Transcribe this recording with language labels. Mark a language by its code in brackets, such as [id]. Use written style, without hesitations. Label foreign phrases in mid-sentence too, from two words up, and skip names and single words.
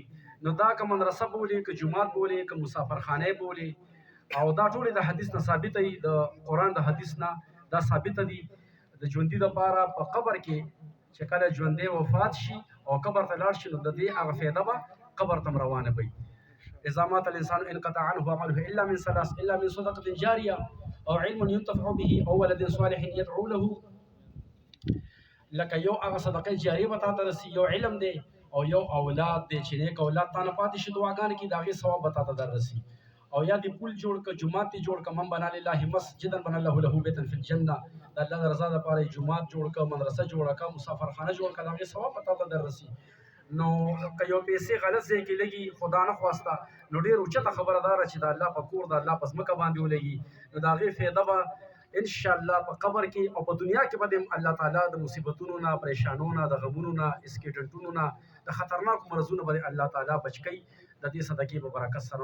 [ps] نو دا که مدرسه بولې، که جومات بولې، که مسافرخانه بولې، او دا ټولې د حدیث نه ثابته دي، د قرآن د حدیث نه دا ثابته دي. د ژوندي دپاره په قبر کې چې کله ژوندی وفات شي او قبر ته لاړ شي، نو د دې هغه فایده به قبر ته روانه وي. [ar] اذا مات الانسان انقطع عنه عمله الا من ثلاث، الا من صدقه جاريه او علم ينتفع به او ولد صالح يدعو له. [ps] لکه یو هغه صدقه جاریه به تا ته رسي، یو علم دی، او یو اولاد دی چې نیک اولاد تا نه پاتې شي دعاګانې کې، د هغې ثواب به تا ته در رسي. او یا دې پل جوړ کړه، جومات دې جوړ کړه. [ar] من بنا لله مسجدا بنا الله له بیتا فی الجنه. [ps] د الله د رضا دپاره یې جومات جوړ کړه، مدرسه جوړه کړه، مسافرخانه جوړ کړه، د هغې ثواب به تا ته در رسي. نو که یو پیسې غلط ځای کې لګي، خدا نه خواسته، نو ډېر اوچته خبره دا ده چې د الله په کور، د الله په ځمکه باندې ولګي، نو د هغې فایده به انشاءالله په قبر کې او په دنیا کې به د الله تعالی د مصیبتونو نه، پریشانونو نه، د غمونو نه، اسکیډنټونو نه، د خطرناکو مرضونو به الله تعالی بچ کوي د دې صدقې په برکت سره.